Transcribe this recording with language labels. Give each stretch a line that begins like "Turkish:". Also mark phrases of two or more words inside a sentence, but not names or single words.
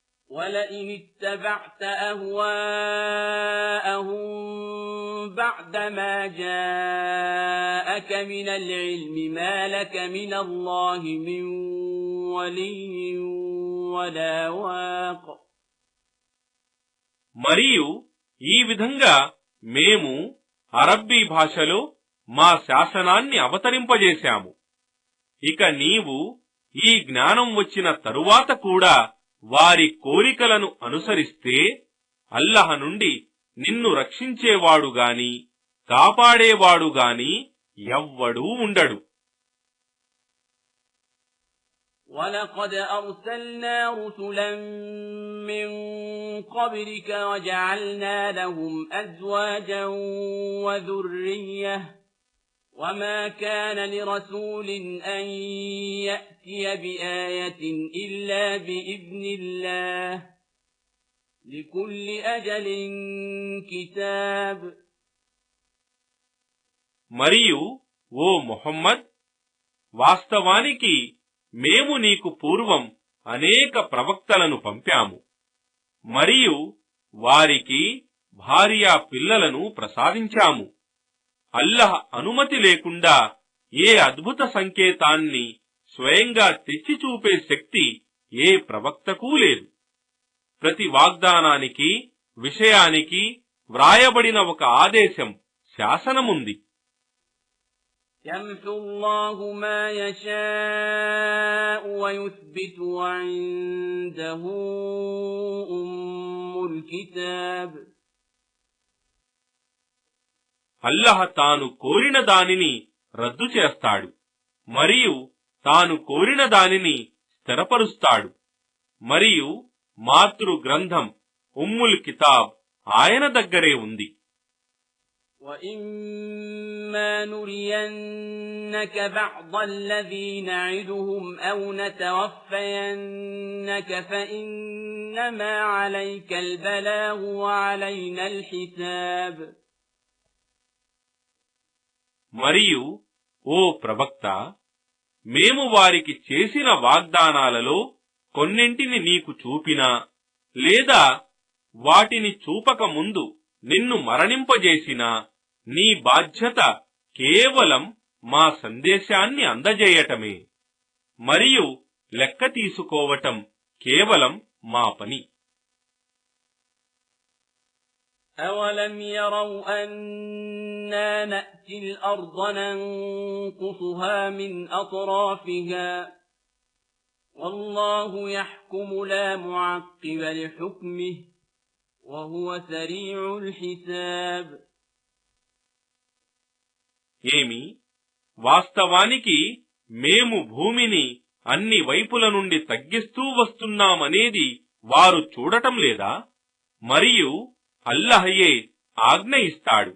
Arabic: وَلَئِنِ اتَّبَعْتَ أَهْوَاءَهُمْ بَعْدَ مَا جَاءَكَ مِنَ الْعِلْمِ مَا لَكَ مِنَ اللَّهِ مِنْ وَلِيٍّ وَلَا وَاقٍ.
Telugu: మరియు ఈ విధంగా మేము అరబ్బీ భాషలో మా శాసనాన్ని అవతరింపజేశాము. ఇక నీవు ఈ జ్ఞానం వచ్చిన తరువాత కూడా వారి కోరికలను అనుసరిస్తే అల్లహ నుండి నిన్ను రక్షించేవాడుగాని కాపాడేవాడుగాని ఎవ్వడూ ఉండడు.
Arabic: وَلَقَدْ أَرْسَلْنَا رُسُلًا مِّن قَبْلِكَ وَجَعَلْنَا لَهُمْ أَزْوَاجًا وَذُرِّيَّةً وَمَا كَانَ لِرَسُولٍ أَن يَأْتِيَ بِآيَةٍ إِلَّا بِإِذْنِ اللَّهِ لِكُلِّ أَجَلٍ كِتَابٌ.
Telugu: మరియు ఓ ముహమ్మద్, వాస్తవానికి మేము నీకు పూర్వం అనేక ప్రవక్తలను పంపాము మరియు వారికి భార్యా పిల్లలను ప్రసాదించాము. అల్లహ అనుమతి లేకుండా ఏ అద్భుత సంకేతాన్ని స్వయంగా తెచ్చి చూపే శక్తి ఏ ప్రవక్తకూ లేదు. ప్రతి వాగ్దానానికి విషయానికి వ్రాయబడిన ఒక ఆదేశం, శాసనముంది.
Arabic: يَمْحُو اللَّهُ مَا يَشَاءُ وَيُثْبِتُ وَعِندَهُ أُمُّ الْكِتَابِ.
Telugu: అల్లహ తాను కోరిన దానిని రద్దు చేస్తాడు మరియు తాను కోరిన దానిని స్థిరపరుస్తాడు. మరియు మాతృ గ్రంథం
Arabic: أم الكتاب
Telugu: ఆయన దగ్గరే ఉంది.
Arabic: وَإِمَّا نُرِيَنَّكَ بَعْضَ الَّذِي نَعِدُهُمْ أَوْ نَتَوَفَّيَنَّكَ فَإِنَّمَا عَلَيْكَ الْبَلَاغُ وَعَلَيْنَا الْحِسَابُ.
Telugu: మరియు ఓ ప్రవక్త, మేము వారికి చేసిన వాగ్దానాలలో కొన్నింటిని నీకు చూపినా లేదా వాటిని చూపక ముందు నిన్ను మరణింపజేసినా నీ బాధ్యత కేవలం మా సందేశాన్ని అందజేయటమే మరియు లెక్క తీసుకోవటం కేవలం మా పని.
Arabic: أَوَلَمْ يَرَوْا أَنَّا نَأْتِي الْأَرْضَ نَنقُصُهَا مِنْ أَطْرَافِهَا وَاللَّهُ يَحْكُمُ لَا مُعَقِّبَ لِحُكْمِهِ وَهُوَ سَرِيعُ الْحِسَابِ.
Telugu: ఏమి, వాస్తవానికి మేము భూమిని అన్ని వైపుల నుండి తగ్గిస్తూ వస్తున్నామనేది వారు చూడటం లేదా? మరియు అల్లహయే ఆజ్ఞ ఇస్తాడు.